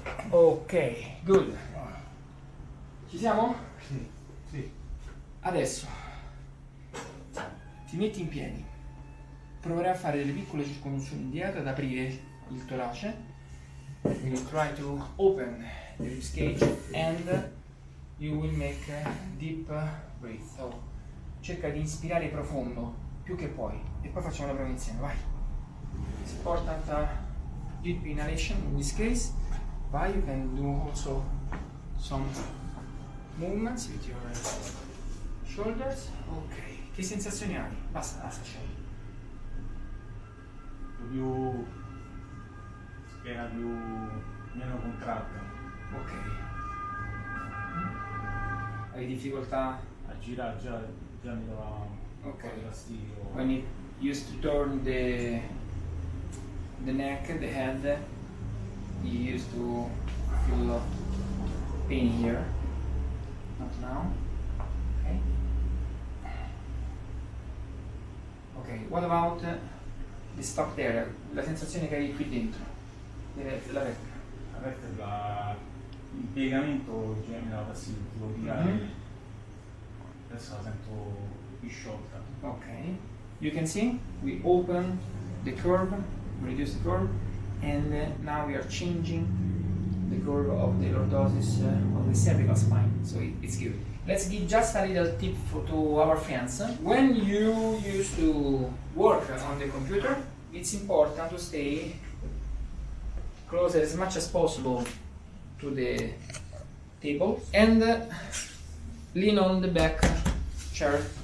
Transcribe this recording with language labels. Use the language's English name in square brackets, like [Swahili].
[English] Ok, good. [Italian] Ci siamo? Sì, sì. Adesso ti metti in piedi, proverai a fare delle piccole circonduzioni indietro ad aprire il torace. [English] You will try to open the ribs cage and you will make a deep breath. [Italian] So, cerca di inspirare profondo più che puoi e poi facciamo la prova insieme, vai. [English] It's important deep inhalation in this case. Vai, you can do also some movements with your shoulders. [Italian] Ok, che sensazioni hai? Basta, lasciami. Più schiena più meno contratta. Ok. Hai difficoltà? A girare già mi dava un Ok. po' di fastidio. [English] When you used to turn the neck, the head, you used to feel pain here. Not now. Okay. Ok, what about the stock there? [Italian] La sensazione che hai qui dentro della vertebra. La vertebra, il piegamento già mi dava fastidio, tipo tirare. Mhm. Adesso la sento più sciolta. [English] Okay, you can see we open the curve, reduce the curve, and now we are changing the curve of the lordosis of the cervical spine, so it's good. Let's give just a little tip to our friends. When you used to work on the computer, it's important to stay closer as much as possible to the table and lean on the back chair.